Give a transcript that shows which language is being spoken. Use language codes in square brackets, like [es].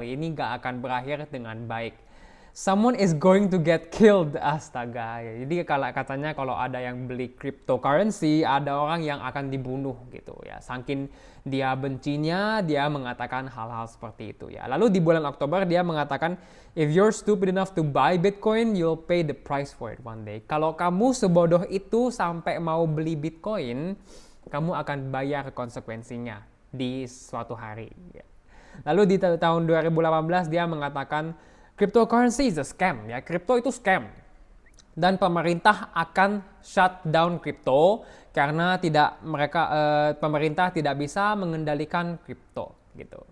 [id] Ini gak akan berakhir dengan baik. [en] Someone is going to get killed. [id] Astaga. Jadi katanya kalau ada yang beli cryptocurrency, ada orang yang akan dibunuh gitu ya. Saking dia bencinya, dia mengatakan hal-hal seperti itu ya. Lalu di bulan Oktober dia mengatakan, [en] if you're stupid enough to buy Bitcoin, you'll pay the price for it one day. [id] Kalau kamu sebodoh itu sampai mau beli Bitcoin, kamu akan bayar konsekuensinya di suatu hari. Ya. Lalu di tahun 2018 dia mengatakan [en] cryptocurrency is a scam. [id] Ya, kripto itu scam. Dan pemerintah akan [en] shut down [id] kripto karena pemerintah tidak bisa mengendalikan kripto gitu.